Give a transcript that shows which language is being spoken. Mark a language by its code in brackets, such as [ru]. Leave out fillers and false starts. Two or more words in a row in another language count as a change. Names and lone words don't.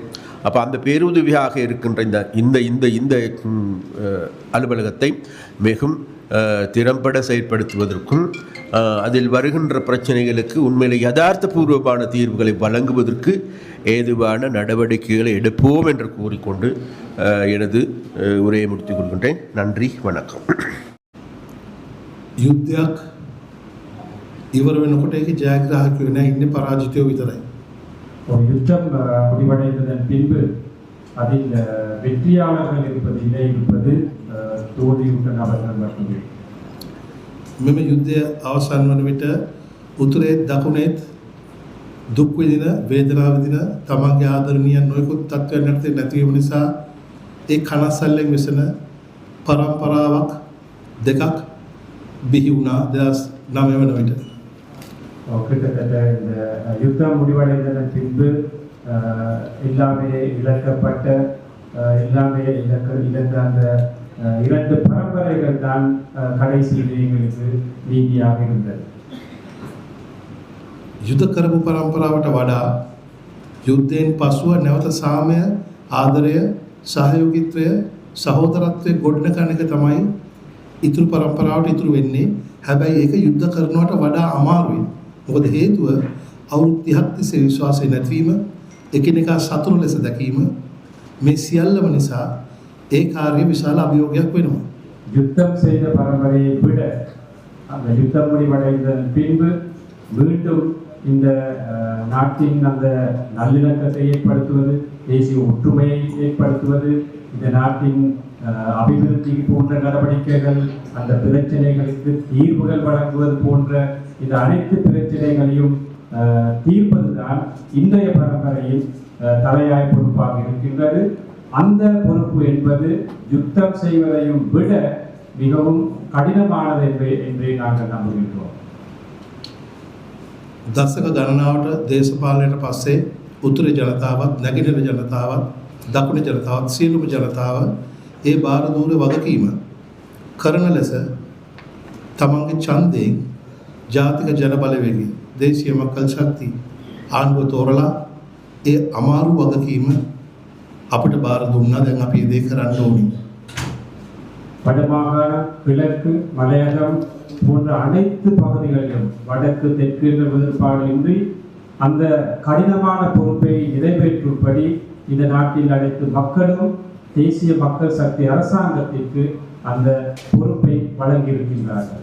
[ta] அப்போ அந்த பேருதவியாக இருக்கின்ற இந்த இந்த இந்த அலுவலகத்தை மிகவும் திறம்பட செயற்படுத்துவதற்கும் அதில் வருகின்ற பிரச்சனைகளுக்கு உண்மையிலே யதார்த்தபூர்வமான தீர்வுகளை வழங்குவதற்கு ஏதுவான நடவடிக்கைகளை எடுப்போம் என்று கூறிக்கொண்டு எனது உரையை முடித்துக் கொள்கின்றேன். நன்றி, வணக்கம். [si] යුද්ධයක් ඉවර වෙනකොට ඒකේ ජයග්‍රාහකයෝ නැහැ, ඉන්නේ පරාජිතයෝ විතරයි. [ta] யுத்தம் முடிவடைந்ததன் பின்பு அதில் வெற்றியாளர்கள் இருப்பதில்லை, இருப்பது தோல்வியுற்ற நபர்கள் மட்டுமே. [si] මෙම යුද්ධය අවසන් වන විට උතුරේත් දකුණේත් දුක් විඳින, වේදනාව විඳින තමන්ගේ ආදරණීයන් නොයෙකුත් තත්ත්වයන් යටතේ නැති වීම නිසා ඒ කනස්සල්ලෙන් වෙසෙන පරම්පරාවක් දෙකක් බිහි වුණා 2009 වන විට. [ta] கிட்டத்தட்ட இந்த யுத்தம் முடிவடைந்ததன் பின்பு எல்லாமே இழக்கப்பட்ட எல்லாமே இழந்த அந்த 2 பரம்பரைகள் தான் கடைசியில் எங்களுக்கு நீதியாக இருந்தது. [si] යුද කරපු පරම්පරාවට වඩා යුද්ධයෙන් පසුව නැවත සාමය, ආදරය, සහයෝගීත්වය, සහෝදරත්වය ගොඩනගන එක තමයි ඉතුරු පරම්පරාවට ඉතුරු වෙන්නේ. හැබැයි ඒක යුද්ධ කරනවට වඩා අමාරුයි. මොකද හේතුව අවුරුදු 30ක් තිස්සේ විශ්වාසය නැතිවීම, එකිනෙකා සතුරු ලෙස දැකීම මේ සියල්ලම නිසා ඒ කාර්ය විශාල අභියෝගයක් වෙනවා. [ta] யுத்தம் செய்த பரம்பரையை விட அந்த யுத்தம் முடிவடைந்ததன் பின்பு மீண்டும் இந்த நாட்டின் அந்த நல்லிணக்கத்தை ஏற்படுத்துவது, தேசிய ஒற்றுமையை ஏற்படுத்துவது, இந்த நாட்டின் அபிவிருத்தி போன்ற நடவடிக்கைகள், அந்த பிரச்சனைகளுக்கு தீர்வுகள் வழங்குவது போன்ற இந்த அனைத்து பிரச்சனைகளையும் தீர்ப்பதுதான் இன்றைய பரம்பரையின் தலையாய பொறுப்பாக இருக்கின்றது. அந்த பொறுப்பு என்பது யுத்தம் செய்வதையும் விட மிகவும் கடினமானது என்றே நாங்கள் நம்புகின்றோம். [si] දශක ගණනාවට දේශපාලනයට පස්සේ උතුරේ ජනතාවත්, නැගෙනහිර ජනතාවත්, දකුණේ ජනතාවත්, සියලුම ජනතාව ඒ බාරදූර වගකීම කරන ලෙස තමන්ගේ ඡන්දයෙන් ජාතික ජන බලවේගය, දේශීය මක්කල් ශක්තිය ආණ්ඩුව තෝරලා ඒ අමාරු වගකීම අපිට බාර දුන්නා. දැන් අපි ඒ දේ කරන්න ඕනේ. [ta] வடமாகாணம், கிழக்கு, மலையகம் போன்ற அனைத்து பகுதிகளிலும் வடக்கு தெற்கு என்ற வேறுபாடின்றி அந்த கடினமான பொறுப்பை நிறைவேற்றும்படி இந்த நாட்டில் அனைத்து மக்களும் தேசிய மக்கள் சக்தி அரசாங்கத்திற்கு அந்த பொறுப்பை வழங்கியிருக்கின்றார்கள்.